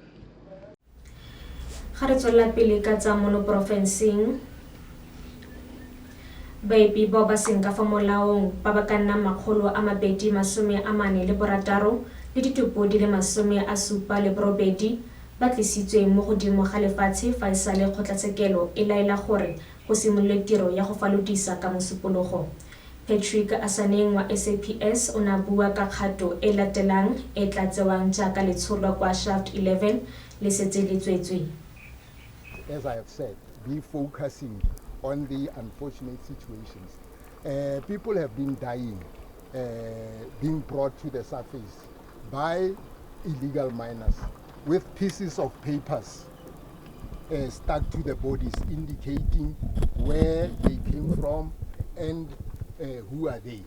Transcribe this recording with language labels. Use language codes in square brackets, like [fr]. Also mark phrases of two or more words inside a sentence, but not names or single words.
[tn] Ga re tswela pele ka tsa mo porofenseng, baepi bao ba seng ka fa molaong ba ba ka nnang 246 le ditopo di le 78 ba tlisitswe mo godimo ga lefatshe fa e sale kgotlatshekelo e laela gore go simolole tiro ya go falodisa ka mosupologo. Patrick Asaneng wa SAPS o na bua ka kgato e latelang e tla tsewang jaaka letsholo kwa shaft 11 le setse le tswetswe. [en] As I have said, be focusing on the unfortunate situations. People have been dying, being brought to the surface by illegal miners with pieces of papers stuck to the bodies indicating where they came from and who are they.